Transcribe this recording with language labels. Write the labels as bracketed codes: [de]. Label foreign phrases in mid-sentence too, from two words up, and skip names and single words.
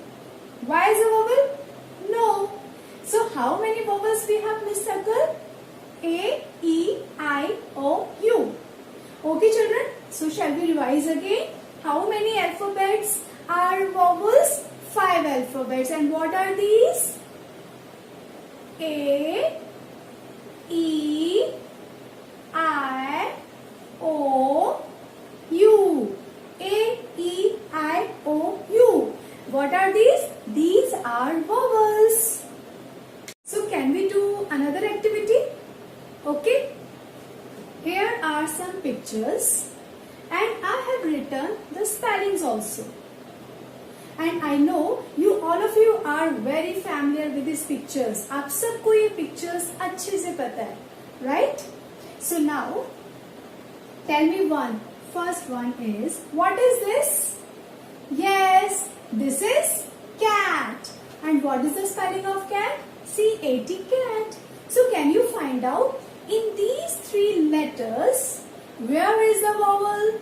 [en] Y is a vowel? No. So how many vowels we have in this circle? A, E, I, O, U. Okay children, so shall we revise again? How many alphabets are vowels? 5 alphabets. And what are these? A, E, I, O, U. A, E, I, O, U. What are these? These are vowels. So can we do another activity? Okay. Here are some pictures and I have written the spellings also. And I know you all of you are very familiar with these pictures. [hi] आप सबको ये pictures अच्छे से पता है, [en] right? So now, tell me one. First one is, what is this? Yes, this is cat. And what is the spelling of cat? C-A-T, cat. So can you find out in these 3 letters, where is the vowel?